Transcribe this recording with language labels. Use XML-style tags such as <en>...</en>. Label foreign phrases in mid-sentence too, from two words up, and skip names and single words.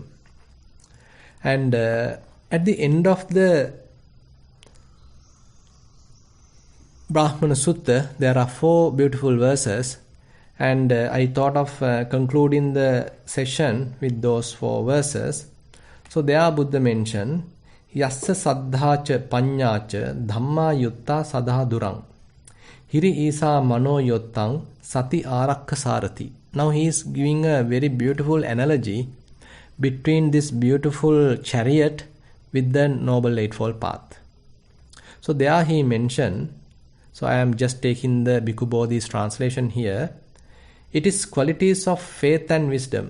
<en>And at the end of the Brahmana Sutta, there are 4 beautiful verses, and I thought of concluding the session with those 4 verses. So there Buddha mentioned,</en> <pi>Yassa saddhacha panyacha dhamma yutta sadha durang hiri isa mano yottang sati arakka sarati.</pi> <en>Now he is giving a very beautiful analogy between this beautiful chariot with the Noble Eightfold Path. So there he mentioned, so I am just taking the Bhikkhu Bodhi's translation here, it is qualities of faith and wisdom.</en>